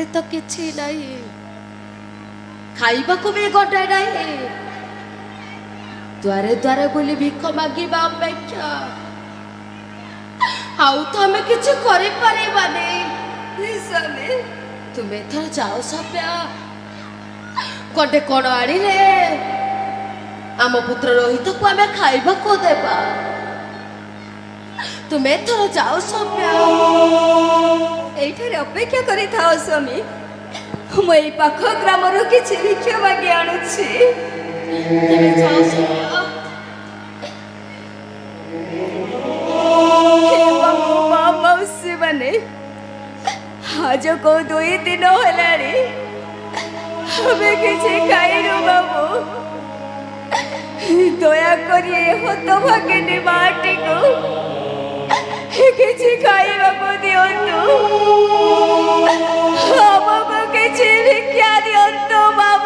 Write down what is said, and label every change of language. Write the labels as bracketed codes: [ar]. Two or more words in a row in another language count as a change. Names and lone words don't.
[or] ତୋ କିଛି ନାଇ ଖାଇବାକୁ ବି ଗଣ୍ଡେ ନାହିଁ ଦ୍ୱାରେ ଦ୍ୱାରେ ବୁଲି ଭିକ ମାଗିବା ଅପେକ୍ଷା ଆଉ ତ ଆମେ କିଛି କରିପାରିବାନି ସ୍ୱାମୀ ତୁମେ ଏଥର ଯାଅ ସବ୍ୟା ଗଣ୍ଡେ କଣ ଆଣିଲେ ଆମ ପୁତ୍ର ରୋହିତକୁ ଆମେ ଖାଇବାକୁ ଦେବା ତୁମେ ଏଥର ଯାଅ ସବ୍ୟା ଏଇଠାରେ ଅପେକ୍ଷା କରେ ଥାଓ ସ୍ୱାମୀ ମୁଁ ଏଇ ପାଖ ଗ୍ରାମରୁ କିଛି ଭିକ୍ଷା ମାଗି ଆଣୁଛି ତୁମେ ଯାଅ ସବ୍ୟା ଏବଂ ମା ମାଉସୀ ମାନେ ଆଜକୁ 2 ଦିନ ହେଲାଣି ଆମେ କିଛି ଖାଇନୁ ବାବୁ ଦୟାକରି ଏ ହତଭାଗିନୀ ମାଟିକୁ କିଛି ଖାଇବାକୁ ଦିଅନ୍ତୁ ଆମକୁ କିଛି ଭିକ୍ଷା ଦିଅନ୍ତୁ ବାବୁ